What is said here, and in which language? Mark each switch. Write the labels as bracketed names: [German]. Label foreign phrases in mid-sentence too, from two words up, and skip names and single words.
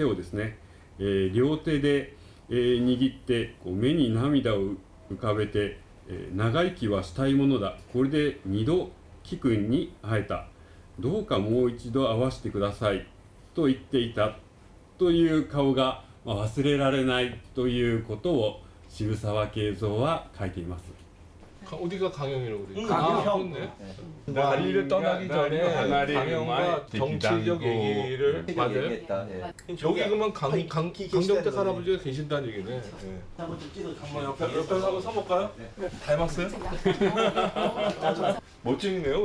[Japanese] をですね、両手で握って目に涙を浮かべて、長生きはしたいものだ、これで2度貴君に会えた、どうかもう一度会わせてくださいと言っていたという顔が忘れられないということを渋沢慶三は書いています。 [Korean] 어디가 강영이라고 그래? 강영. 나리를 떠나기 전에 강영과 정치적 얘기를 맞아요? 여기 그러면 강정택 할아버지가 계신다는 얘기네. 한번 좀 찍어주세요. 한번 옆에 한번 서볼까요? 닮았어요? 멋쟁이네요.